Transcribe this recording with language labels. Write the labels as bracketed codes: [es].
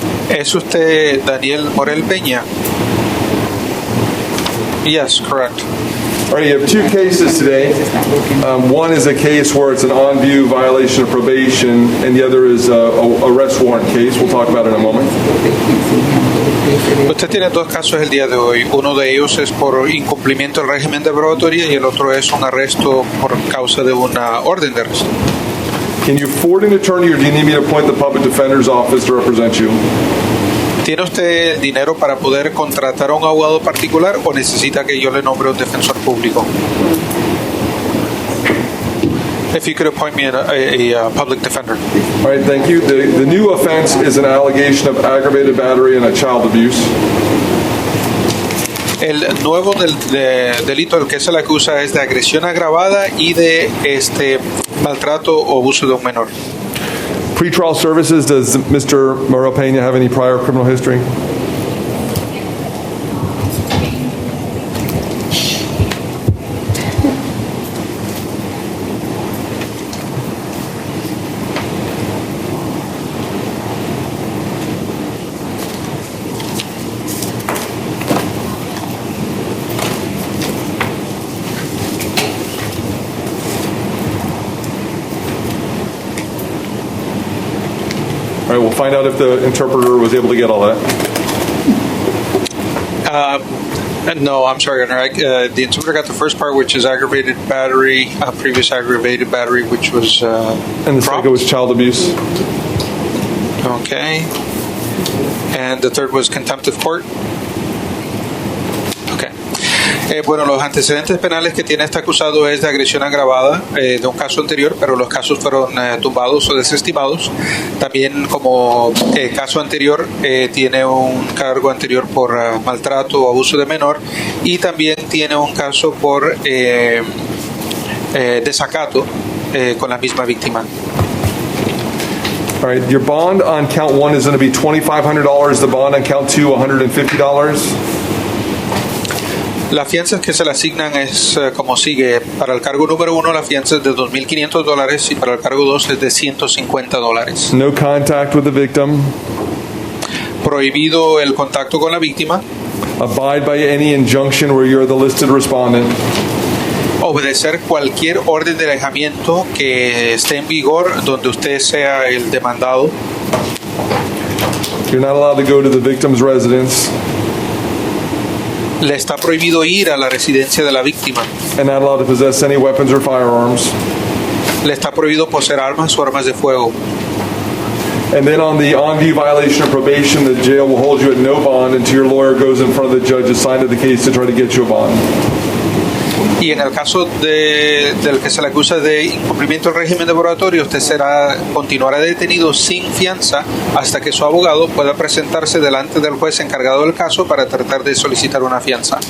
[es] ¿Es usted Daniel Morel Peña? [en] Yes, correct. All right, you have two cases today. One is a case where it's an on-view violation of probation, and the other is a arrest warrant case. We'll talk about it in a moment. [es] Usted tiene dos casos el día de hoy. Uno de ellos es por incumplimiento del régimen de probatoria y el otro es un arresto por causa de una orden de arresto. [en] Can you afford an attorney, or do you need me to appoint the public defender's office to represent you? [es] ¿Tiene usted el dinero para poder contratar a un abogado particular o necesita que yo le nombre un defensor público? [en] If you could appoint me a public defender. All right, thank you. The new offense is an allegation of aggravated battery and a child abuse. [es] El nuevo delito del que se le acusa es de agresión agravada y de maltrato o abuso de un menor. [en] Pretrial services, does Mr. Morel Pena have any prior criminal history? All right, we'll find out if the interpreter was able to get all that. No, I'm sorry, Your Honor. The interpreter got the first part, which is aggravated battery, previous aggravated battery, which was and the second was child abuse. Okay. And the third was contempt of court. Okay. [es] Bueno, los antecedentes penales que tiene este acusado es de agresión agravada de un caso anterior, pero los casos fueron tumbados o desestimados. También como caso anterior tiene un cargo anterior por maltrato o abuso de menor, y también tiene un caso por desacato con la misma víctima. [en] All right, your bond on count 1 is going to be $2,500. The bond on count 2, $150. [es] Las fianzas que se le asignan es como sigue. Para el cargo número 1, la fianza es de $2,500 y para el cargo 2 es de $150. [en] No contact with the victim. [es] Prohibido el contacto con la víctima. [en] Abide by any injunction where you're the listed respondent. [es] Obedecer cualquier orden de alejamiento que esté en vigor donde usted sea el demandado. [en] You're not allowed to go to the victim's residence [es] Le está prohibido ir a la residencia de la víctima. [en] and not allowed to possess any weapons or firearms. [es] Le está prohibido poseer armas o armas de fuego. [en] And then on the on-view violation of probation, the jail will hold you at no bond until your lawyer goes in front of the judge assigned to the case to try to get you a bond. [es] Y en el caso del que se le acusa de incumplimiento del régimen de moratorio, usted continuará detenido sin fianza hasta que su abogado pueda presentarse delante del juez encargado del caso para tratar de solicitar una fianza.